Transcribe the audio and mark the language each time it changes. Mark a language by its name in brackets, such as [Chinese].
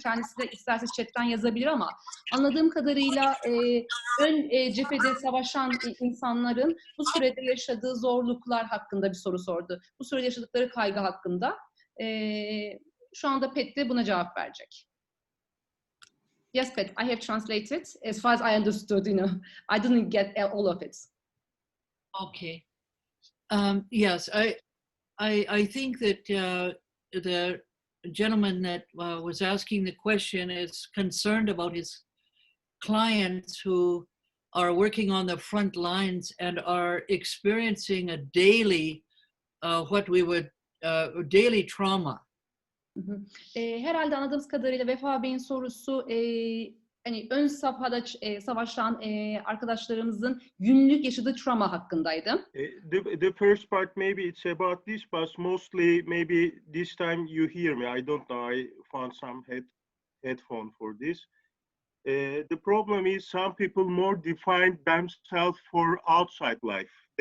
[Turkish] Kendisi de isterse chatten yazabilir ama anladığım kadarıyla ön cephede savaşan insanların bu sürede yaşadığı zorluklar hakkında bir soru sordu. Bu sürede yaşadıkları kaygı hakkında. Şu anda Pet de buna cevap verecek. [English] Yes, Pet, I have translated as far as I understood, I didn't get all of it. Okay. Yes, I think that the gentleman that was asking the question is concerned about his clients who are working on the front lines and are experiencing a daily, what we would, daily trauma. [Turkish] Herhalde anladığımız kadarıyla Vefa Bey'in sorusu hani ön safhada savaşan arkadaşlarımızın günlük yaşadığı travma hakkındaydı. [English] The first part maybe it's about this, but mostly maybe this time you hear me. I don't know. I found some headphone for this. The problem is some people more define themselves for outside life.